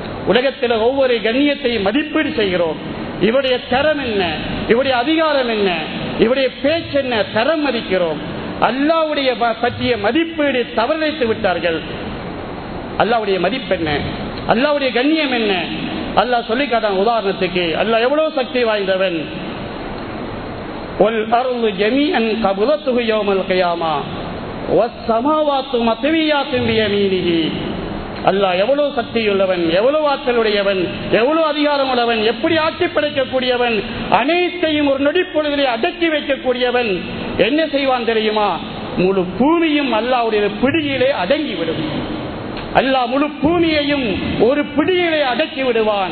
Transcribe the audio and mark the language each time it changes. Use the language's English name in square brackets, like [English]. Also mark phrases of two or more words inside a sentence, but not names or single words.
[Tamil] உலகத்தில் ஒவ்வொரு கண்ணியத்தையும் மதிப்பீடு செய்கிறோம். இவருடைய தரம் என்ன, இவருடைய அதிகாரம் என்ன, இவருடைய பேச்சு என்ன, தரம் மதிக்கிறோம். அல்லாஹ்வுடைய பற்றிய மதிப்பீடு தவறிழைத்து விட்டார்கள். அல்லாஹ்வுடைய மதிப்பு என்ன, அல்லாஹ்வுடைய கண்ணியம் என்ன? அல்லாஹ் சொல்லி காட்டான். உதாரணத்துக்கு அல்லாஹ் எவ்வளவு சக்தி வாய்ந்தவன். [Arabic] وَالْأَرْضُ جَمِيعًا قَبْضَتُهُ يَوْمَ الْقِيَامَةِ وَالسَّمَاوَاتُ مَطْوِيَّاتٌ بِيَمِينِهِ. [Tamil] அல்லாஹ் எவ்வளவு சக்தியுள்ளவன், எவ்வளவு ஆற்றலுடையவன், எவ்வளவு அதிகாரம் உள்ளவன், எப்படி ஆட்சி படைக்கக்கூடியவன், அனைத்தையும் ஒரு நொடிப்பொழுதிலே அடக்கி வைக்கக்கூடியவன். என்ன செய்வான் தெரியுமா? முழு பூமியும் அல்லாஹ்வுடைய பிடியிலே அடங்கிவிடும். அல்லாஹ் முழு பூமியையும் ஒரு பிடியிலே அடக்கி விடுவான்.